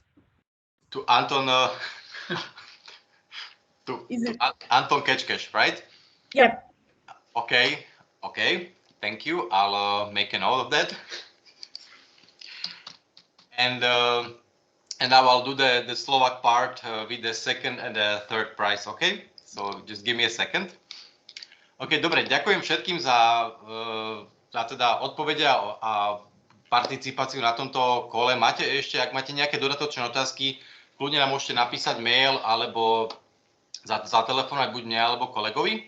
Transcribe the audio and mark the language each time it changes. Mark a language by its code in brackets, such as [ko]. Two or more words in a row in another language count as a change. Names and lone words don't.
[en] To Anton. Anton Kečkeš, right? Yep. Okay. Thank you. I'll make a note of that. And I will do the Slovak part with the second and the third prize. Okay? So just give me a second. [sk] OK, dobre, ďakujem všetkým za teda odpovede a participáciu na tomto kole. Ak máte nejaké dodatočné otázky, kľudne nám môžete napísať mail alebo zatelefonovať buď mne alebo kolegovi.